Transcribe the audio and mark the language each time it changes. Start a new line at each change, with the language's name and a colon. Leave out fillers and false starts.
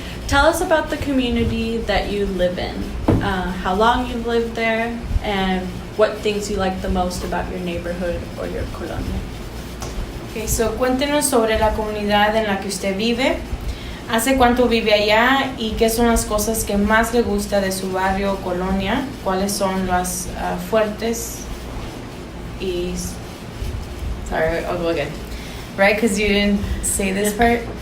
English: Tell us about the community that you live in. How long you've lived there, and what things you like the most about your neighborhood or your colonia.
Spanish: Okay, so cuéntenos sobre la comunidad en la que usted vive. ¿Hace cuánto vive allá y qué son las cosas que más le gusta de su barrio o colonia? ¿Cuáles son las fuertes y...
English: Sorry, I'll go again. Right, because you didn't say this part?